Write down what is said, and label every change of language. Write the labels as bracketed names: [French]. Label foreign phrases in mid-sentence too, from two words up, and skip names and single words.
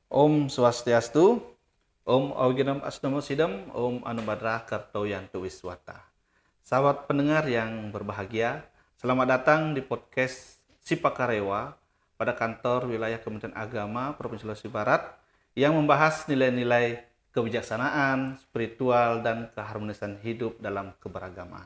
[Sanskrit] Om Swastiastu, Om Augenam Asnamo Sidam, Om Anubhadra Kartoyantu Wiswata. [Indonesian] Sahabat pendengar yang berbahagia, selamat datang di podcast Sipakarewa pada kantor wilayah Kementerian Agama Provinsi Sulawesi Barat yang membahas nilai-nilai kebijaksanaan, spiritual, dan keharmonisan hidup dalam keberagaman.